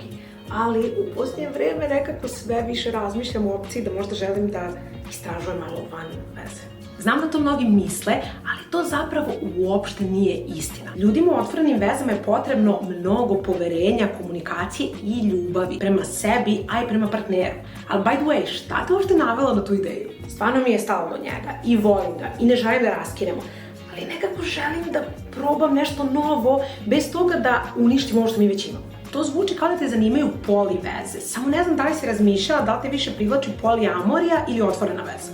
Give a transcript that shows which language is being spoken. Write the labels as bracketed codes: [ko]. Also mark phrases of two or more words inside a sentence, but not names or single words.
[sr] Ali u posljednje vreme nekako sve više razmišljam o opciji da možda želim da istražujem malo van veze. Znam da to mnogi misle, ali to zapravo uopšte nije istina. Ljudima u otvorenim vezama je potrebno mnogo poverenja, komunikacije i ljubavi prema sebi, a i prema partneru. [en] Ali by the way, [sr] šta te uopšte navelo na tu ideju? Stvarno mi je stalo do njega i volim ga i ne želim da raskinemo, ali nekako želim da probam nešto novo bez toga da uništim ovo što mi već imamo. To zvuči kao da te zanimaju poli veze, samo ne znam da li si razmišljala da li te više privlači poliamorija ili otvorena veza.